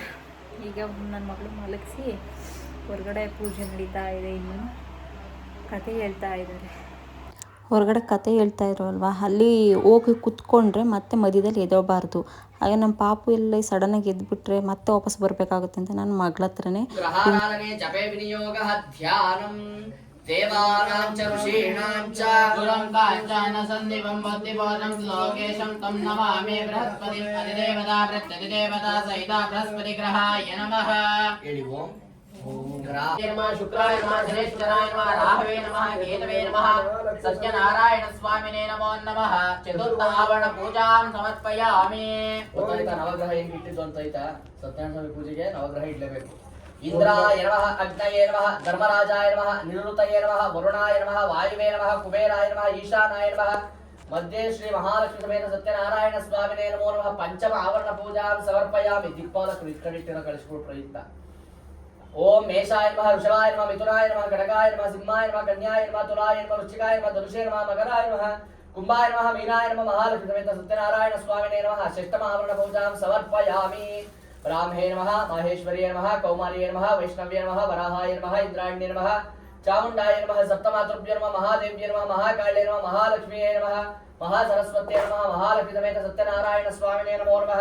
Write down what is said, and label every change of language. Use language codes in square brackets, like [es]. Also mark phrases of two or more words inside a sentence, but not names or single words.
[kn] ಈಗ ನನ್ನ ಮಗಳು ಮಲಗಿಸಿ ಹೊರಗಡೆ ಪೂಜೆ ನಡೀತಾ ಇದೆ. ಇನ್ನು ಕತೆ ಹೇಳ್ತಾ ಇದ್ದಾರೆ, ಹೊರಗಡೆ ಕತೆ ಹೇಳ್ತಾ ಇರೋ ಅಲ್ವಾ, ಅಲ್ಲಿ ಹೋಗಿ ಕುತ್ಕೊಂಡ್ರೆ ಮತ್ತೆ ಮಧ್ಯದಲ್ಲಿ ಎದೋಬಾರ್ದು. ಹಾಗೆ ನಮ್ಮ ಪಾಪು ಎಲ್ಲ ಸಡನ್ನಾಗಿ ಎದ್ಬಿಟ್ರೆ ಮತ್ತೆ ವಾಪಸ್ ಬರಬೇಕಾಗುತ್ತೆ ಅಂತ ನನ್ನ ಮಗಳ ಹತ್ರನೇ [sa] ಜಪೇ ವಿನಿಯೋಗ ಧ್ಯಾನಂ ದೇವಾನಾಂ ಚ ಋಷೀಣಾಂ ಚ ಗುರುಂ ಕಾಂಚನ ಸಂದೀಪಂ ಬುದ್ಧಿಬೋಧಂ ಲೋಕೇಶಂ ತಂ ನಮಾಮಿ ಬೃಹಸ್ಪತಿ ಅಧಿದೇವತಾ ಪ್ರತ್ಯಧಿದೇವತಾ ಸಹಿತ ಬೃಹಸ್ಪತಿ ಗ್ರಹಾಯ ನಮಃ. ಹೇಳಿ ಓಂ नमः शुक्राय नमः शनेश्वराय नमः राहवे नमः केतवे नमः सत्यनारायण स्वामिने नमो नमः चतुर्थ आवरण पूजां समर्पयामि. [kn] ಗೊತ್ತಾಯ್ತಾ ನವಗ್ರಹ ಏನು ಇಟ್ಟಿದ್ದು ಅಂತ ಆಯ್ತಾ? ಸತ್ಯನಾರಾಯಣ ಸ್ವಾಮಿ ಪೂಜೆಗೆ ನವಗ್ರಹ ಇಡಲೇಬೇಕು. [sa] ಇಂದ್ರಾಯ ನಮಃ, ಅಗ್ನಯೇ ನಮಃ, ಧರ್ಮರಾಜಾಯ ನಮಃ, ನಿವೃತ್ತಯೇ ನಮಃ, ವರುಣಾಯ ನಮಃ, ವಾಯುವೇ ನಮಃ, ಕುಬೇರಾಯ ನಮಃ, ಈಶಾನಾಯ ನಮಃ. ಮಧ್ಯೆ ಶ್ರೀ ಮಹಾಲಕ್ಷ್ಮಿ ಸಮೇತ ಸತ್ಯನಾರಾಯಣ ಸ್ವಾಮಿನೇ ನಮೋ ನಮಃ. ಪಂಚಮ ಆವರಣ ಪೂಜಾಂ ಸಮರ್ಪಯಾಮಿ. [kn] ದಿಕ್ಪಾಲಕರು ಇಟ್ಕೊಂಡಿಟ್ಟಿರೋ ಕಳಿಸ್ಕೊಟ್ರು ಪ್ರಯುಕ್ತ. [sa] ओम मेषाय नमः, वृषभाय नमः, मिथुनाय नमः, खड्गाय नमः, सिंहाय नमः, कन्याय नमः, तुलाय नमः, वृश्चिकाय नमः, धनुषे नमः, मकराय नमः, कुंभाय नमः, मीनाय नमः, महालक्ष्मी समेत सत्यनारायण स्वामिने नमः. षष्ठम आवरण पूजां समर्पयामि. ब्राह्मे नमः, माहेश्वर्ये नमः, कौमार्ये नमः, वैष्णव्ये नमः, वराहाय नमः, इंद्राण्ये नमः, चामुण्डाय नमः, सप्तमातृभ्ये नमः, महादेव्ये नमः, महाकाल्ये नमः, महालक्ष्मीये नमः, महासरस्वत्ये नमः, महालक्ष्मी समेत सत्यनारायण स्वामिने नमो नमः.